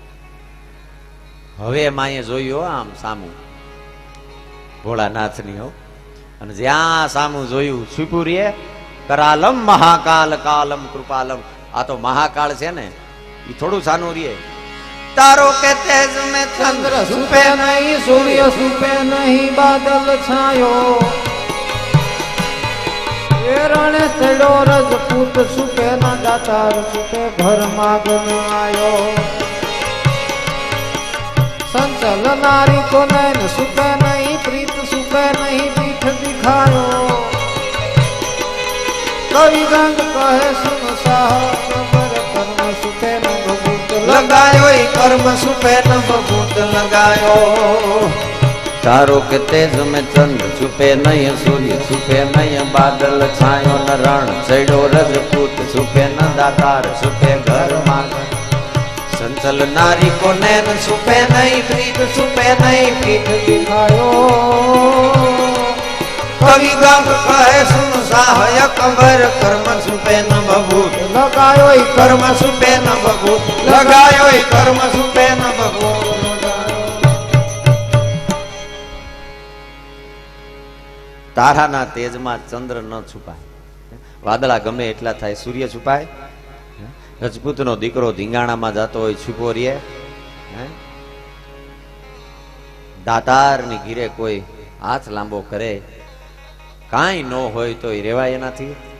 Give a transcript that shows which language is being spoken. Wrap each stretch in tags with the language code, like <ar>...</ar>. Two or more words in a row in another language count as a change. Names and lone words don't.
<gu>હવે માએ જોયું આમ સામું ભોળાનાથની હો, અને જ્યાં સામું જોયું સુપુરીએ</gu> <sa>करालम महाकाल कालम कृपालम.</sa> <gu>આ તો મહાકાળ છે ને, એ થોડું સાનું રે.</gu> <hi>तारो के तेज में चंद्र सुपे नहीं, सूर्य सुपे नहीं, बादल छायो. ए रणे चड्यो रजपूत सुपे ना दातार सुपे घर मागन आयो. संचल नारी को नैन सुपे नहीं, प्रीत सुपे नहीं, पीठ दिखायो. कवि गंग कहे सुन साह कर्म सुपे न भभूत लगायो. कर्म सुपे न भभूत लगायो. તારો કે તેજ में चंद्र छुपे नहीं, सूर्य छुपे नहीं, बादल छायो न रण चढ़ो रजपूत छुपे न दातार छुपे घर मांग. संचल नारी को नैन छुपे नहीं, प्रीत छुपे नहीं, पीठ दिखायो. कवि गंग कहे सुन सहायक वर कर्म छुपे न भभूत लगायो. कर्म छुपे न भभूत लगायो. कर्म छुपे न भभूत.</hi> <gu>તારાના તેજમાં ચંદ્ર ન છુપાય, વાદળા ગમે એટલા થાય, સૂર્ય છુપાય. રજપૂતનો દીકરો ધીંગાણામાં જતો હોય છુપો રે. દાતારની ઘીરે કોઈ હાથ લાંબો કરે, કાંઈ ન હોય તો રેવાય એનાથી.</gu>